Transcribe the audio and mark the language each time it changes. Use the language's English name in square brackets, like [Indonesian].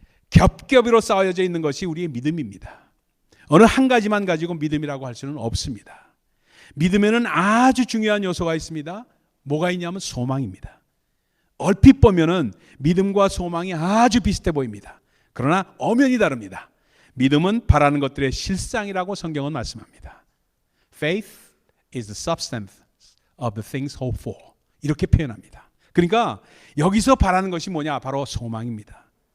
[Korean] 겹겹이로 쌓여져 있는 것이 우리의 믿음입니다. 어느 한 가지만 가지고 믿음이라고 할 수는 없습니다. 믿음에는 아주 중요한 요소가 있습니다. 뭐가 있냐면 소망입니다. 얼핏 보면은 믿음과 소망이 아주 비슷해 보입니다. 그러나 엄연히 다릅니다. 믿음은 바라는 것들의 실상이라고 성경은 말씀합니다. [English] Faith is the substance of the things hoped for. [Korean] 이렇게 표현합니다. 그러니까 여기서 바라는 것이 뭐냐? 바로 소망입니다.